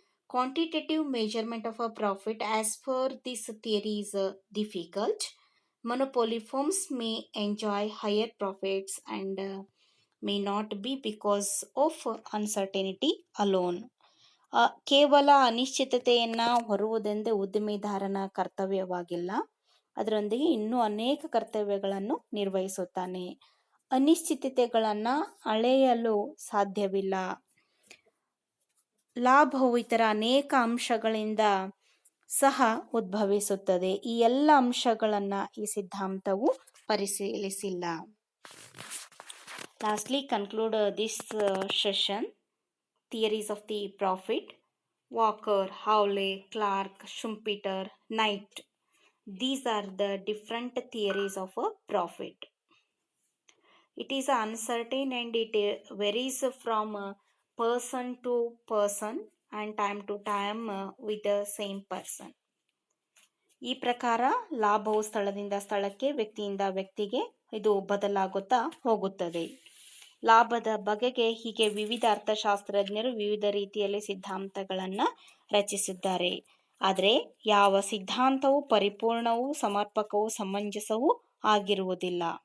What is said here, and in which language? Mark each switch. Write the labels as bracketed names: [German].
[English] Quantitative measurement of a profit as per this theory is difficult. Monopoly firms may enjoy higher profits and may not be because of uncertainty alone. [Kannada] ಕೇವಲ ಅನಿಶ್ಚಿತತೆಯನ್ನ ಹೊರುವುದೆಂದೇ ಉದ್ದಿಮೆದಾರನ ಕರ್ತವ್ಯವಾಗಿಲ್ಲ, ಅದರೊಂದಿಗೆ ಇನ್ನೂ ಅನೇಕ ಕರ್ತವ್ಯಗಳನ್ನು ನಿರ್ವಹಿಸುತ್ತಾನೆ. ಅನಿಶ್ಚಿತತೆಗಳನ್ನ ಅಳೆಯಲು ಸಾಧ್ಯವಿಲ್ಲ. ಲಾಭವು ಇತರ ಅನೇಕ ಅಂಶಗಳಿಂದ ಸಹ ಉದ್ಭವಿಸುತ್ತದೆ. ಈ ಎಲ್ಲ ಅಂಶಗಳನ್ನ ಈ ಸಿದ್ಧಾಂತವು ಪರಿಶೀಲಿಸಿಲ್ಲ. [English] Lastly, conclude this session. Theories of the profit: Walker, Hawley, Clark, Schumpeter, Knight. These are the different theories of a profit. It is uncertain and it varies from person to person and time to time with the same person. [Kannada] ಈ ಪ್ರಕಾರ ಲಾಭವು ಸ್ಥಳದಿಂದ ಸ್ಥಳಕ್ಕೆ, ವ್ಯಕ್ತಿಯಿಂದ ವ್ಯಕ್ತಿಗೆ ಇದು ಬದಲಾಗುತ್ತಾ ಹೋಗುತ್ತದೆ. ಲಾಭದ ಬಗೆಗೆ ಹೀಗೆ ವಿವಿಧ ಅರ್ಥಶಾಸ್ತ್ರಜ್ಞರು ವಿವಿಧ ರೀತಿಯಲ್ಲಿ ಸಿದ್ಧಾಂತಗಳನ್ನು ರಚಿಸಿದ್ದಾರೆ. ಆದರೆ ಯಾವ ಸಿದ್ಧಾಂತವು ಪರಿಪೂರ್ಣವೂ ಸಮರ್ಪಕವೂ ಸಮಂಜಸವೂ ಆಗಿರುವುದಿಲ್ಲ.